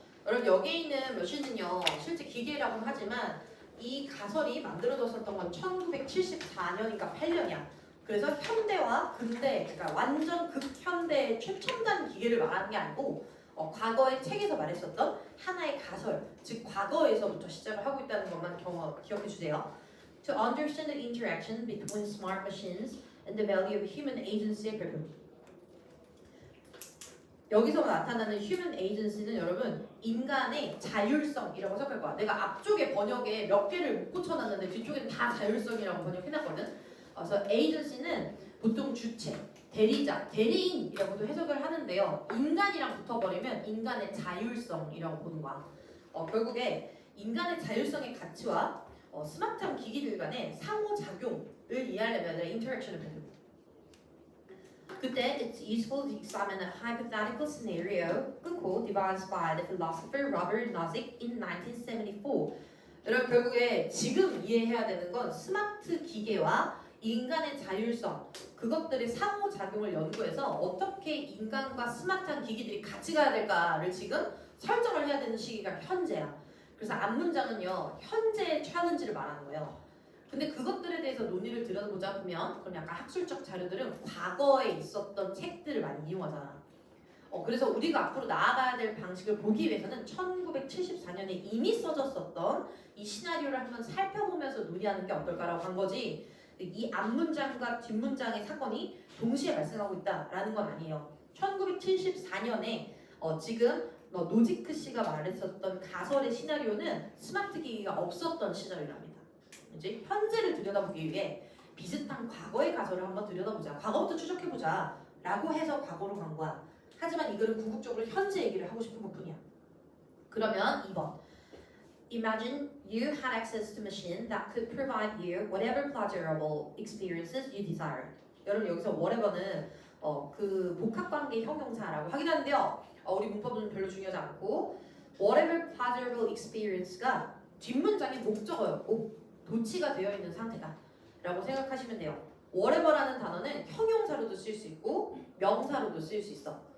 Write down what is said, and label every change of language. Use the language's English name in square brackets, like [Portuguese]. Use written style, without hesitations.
[Korean] 여러분 여기에 있는 머신은요 실제 기계라고는 하지만 이 가설이 만들어졌었던 건 1974년인가 8년이야. 그래서 현대와 근대, 그러니까 완전 극현대의 최첨단 기계를 말하는 게 아니고 과거의 책에서 말했었던 하나의 가설, 즉 과거에서부터 시작을 하고 있다는 것만 기억해 주세요. [English] To understand the interaction between smart machines and the value of human agency [Korean] 의 별표. 여기서 나타나는 [English] human agency [Korean] 는 여러분 인간의 자율성이라고 생각할 거야. 내가 앞쪽에 번역에 몇 개를 못 고쳐놨는데 뒤쪽에는 다 자율성이라고 번역해놨거든. 그래서 agency는 보통 주체, 대리자, 대리인이라고도 해석을 하는데요. 인간이랑 붙어버리면 인간의 자율성이라고 보는 거야. 결국에 인간의 자율성의 가치와 스마트한 기기들 간의 상호작용을 이해하려면 interaction을 배우는 거야. 그때 [English] it's useful to examine a hypothetical scenario [Korean] 끊고 [English] devised by the philosopher Robert Nozick in 1974. [Korean] 여러분 결국에 지금 이해해야 되는 건 스마트 기계와 인간의 자율성, 그것들의 상호작용을 연구해서 어떻게 인간과 스마트한 기기들이 같이 가야 될까를 지금 설정을 해야 되는 시기가 현재야. 그래서 앞문장은요 현재의 챌린지를 말하는 거예요. 근데 그것들에 대해서 논의를 들여보자 보면 그럼 약간 학술적 자료들은 과거에 있었던 책들을 많이 이용하잖아. 그래서 우리가 앞으로 나아가야 될 방식을 보기 위해서는 1974년에 이미 써졌었던 이 시나리오를 한번 살펴보면서 논의하는 게 어떨까라고 한 거지. 이 앞문장과 뒷문장의 사건이 동시에 발생하고 있다라는 건 아니에요. 1974년에 지금 노지크 씨가 말했었던 가설의 시나리오는 스마트 기기가 없었던 시절이랍니다. 이제 현재를 들여다보기 위해 비슷한 과거의 가설을 한번 들여다보자. 과거부터 추적해보자. 라고 해서 과거로 간 거야. 하지만 이거는 궁극적으로 현재 얘기를 하고 싶은 것뿐이야. 그러면 2번. [English] Imagine you had access to a machine that could provide you whatever pleasurable experiences you desired. [Korean] 여러분 여기서 whatever는 그 복합관계 형용사라고 하긴 하는데요. 우리 문법은 별로 중요하지 않고 [English] whatever pleasurable experience [Korean] 가 뒷문장의 목적어였고 도치가 되어 있는 상태다 라고 생각하시면 돼요. whatever라는 단어는 형용사로도 쓸 수 있고 명사로도 쓸 수 있어.